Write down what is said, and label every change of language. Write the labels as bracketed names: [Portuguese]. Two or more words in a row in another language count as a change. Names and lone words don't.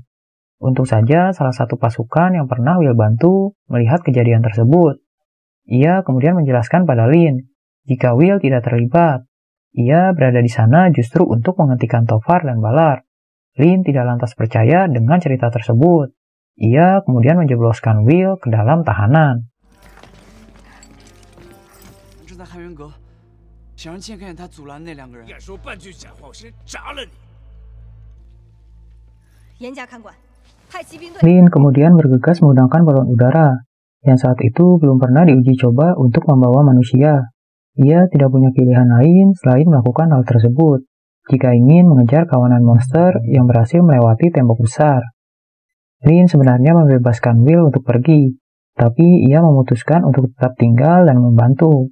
[Indonesian] Untung saja salah satu pasukan yang pernah Will bantu melihat kejadian tersebut. Ia kemudian menjelaskan pada Lin, jika Will tidak terlibat. Ia berada di sana justru untuk menghentikan Tovar dan Ballard. Lin tidak lantas percaya dengan cerita tersebut. Ia kemudian menjebloskan Will ke dalam tahanan. [Chinese] 在汉元阁，想让剑看见他阻拦那两个人。敢说半句假话，我先炸了你！严加看管，派骑兵队。 [Indonesian] Lin kemudian bergegas menggunakan balon udara, yang saat itu belum pernah diuji coba untuk membawa manusia. Ia tidak punya pilihan lain selain melakukan hal tersebut, jika ingin mengejar kawanan monster yang berhasil melewati tembok besar. Lin sebenarnya membebaskan Will untuk pergi, tapi ia memutuskan untuk tetap tinggal dan membantu.